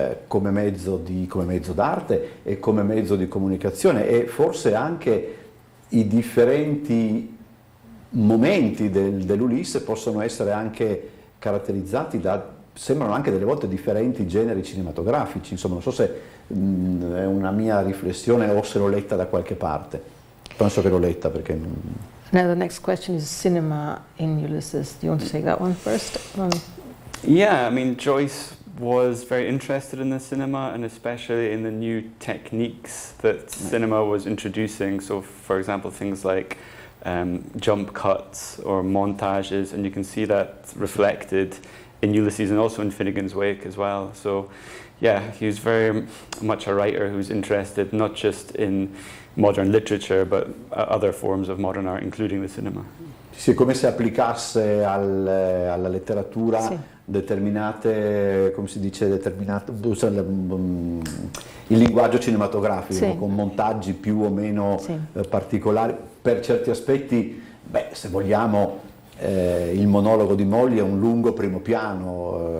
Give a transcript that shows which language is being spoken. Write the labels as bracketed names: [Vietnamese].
[Italian] mezzo d'arte e come mezzo di comunicazione, e forse anche i differenti momenti dell'Ulisse possono essere anche caratterizzati da sembrano anche delle volte differenti generi cinematografici, insomma non so se è una mia riflessione o se l'ho letta da qualche parte, penso che l'ho letta perché... [English] Now the next question is cinema in Ulysses. Do you want to take that one first? Yeah, I mean, Joyce was very interested in the cinema and especially in the new techniques that cinema was introducing. So, for example, things like jump cuts or montages, and you can see that reflected in Ulysses and also in Finnegan's Wake as well. So, yeah, he was very much a writer who's interested not just in modern literature but other forms of modern art, including the cinema. [Italian] Sì, è come se applicasse alla letteratura sì. determinate, come si dice, il linguaggio cinematografico, sì. con montaggi più o meno sì. particolari. Per certi aspetti, se vogliamo, il monologo di Molly è un lungo primo piano,